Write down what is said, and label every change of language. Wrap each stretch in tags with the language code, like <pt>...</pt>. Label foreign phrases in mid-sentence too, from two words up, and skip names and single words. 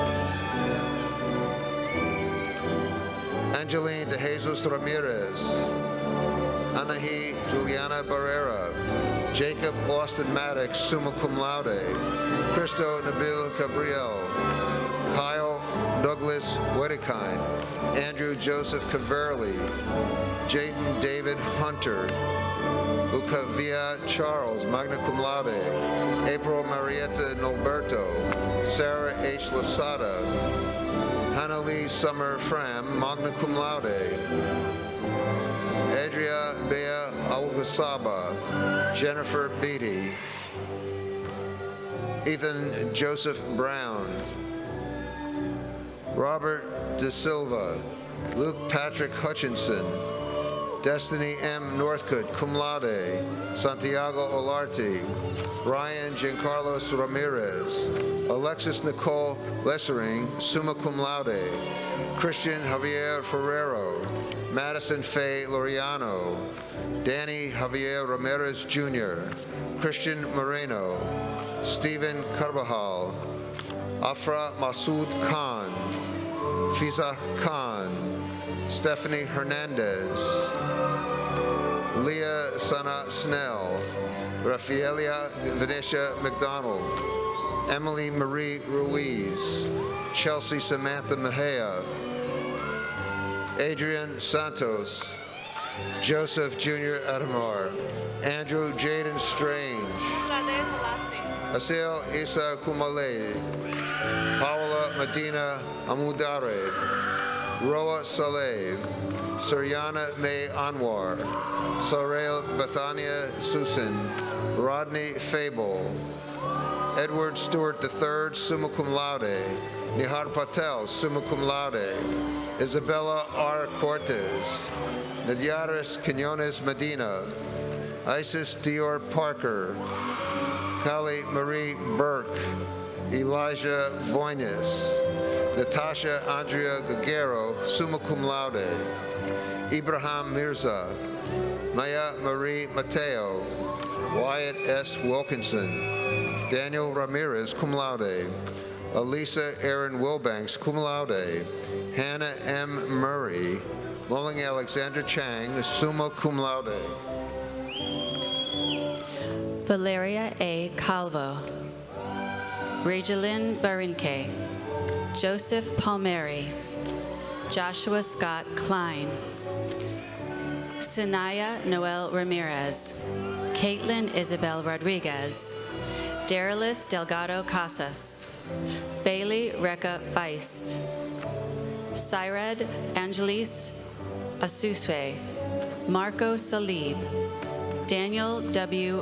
<en>Angeline De Jesus Ramirez, Anahi Juliana Barrera, Jacob Austin Maddox,</en> <la>summa cum laude,</la> <en>Cristo Nabil Cabriel, Kyle Douglas Wedekine, Andrew Joseph Caverly, Jaden David Hunter, Lucavia Charles,</en> <la>magna cum laude,</la> <en>April Marietta Norberto, Sarah H. Losada, Hannah Lee Summer Fram,</en> <la>magna cum laude,</la> <en>Adria Bea Algasaba, Jennifer Beatty, Ethan Joseph Brown, Robert De Silva, Luke Patrick Hutchinson, Destiny M.</en> <la>Northcote, cum laude,</la> <en>Santiago Olarte, Ryan Giancarlos Ramirez, Alexis Nicole Lessering,</en> <la>summa cum laude,</la> <en>Christian Javier Ferrero, Madison Faye Loriano, Danny Javier Ramirez Jr., Christian Moreno, Stephen Carvajal, Afra Masood Khan, Fiza Khan, Stephanie Hernandez, Leah Sana Snell, Rafaelia Venetia McDonald, Emily Marie Ruiz, Chelsea Samantha Mejia, Adrian Santos, Joseph Jr. Adamar, Andrew Jaden Strange, Asil Isa Kumale, Paola Medina Amudare, Roa Saleh, Suryana May Anwar, Sorel Bethania Susan, Rodney Fable, Edward Stewart III,</en> <la>summa cum laude, Nihar Patel, summa cum laude, Isabella R.</la> <en>Cortez, Nadiaris Quinones Medina, Isis Dior Parker, Kali Marie Burke, Elijah Boynes, Natasha Andrea Guerrero,</en> <la>summa cum laude,</la> <en>Ibrahim Mirza, Maya Marie Mateo, Wyatt S. Wilkinson, Daniel Ramirez,</en> <la>cum laude,</la> <en>Elisa Aaron Wilbanks,</en> <la>cum laude,</la> <en>Hannah M. Murray, Mulling Alexander Chang,</en> <la>summa cum laude.</la> <en>Valeria A. Calvo, Regelin Barinke, Joseph Palmieri, Joshua Scott Klein, Sanaya Noel Ramirez, Caitlin Isabel Rodriguez, Darilis Delgado Casas, Bailey Recca Feist, Syred Angelis Asuswe, Marco Salib, Daniel W.</en>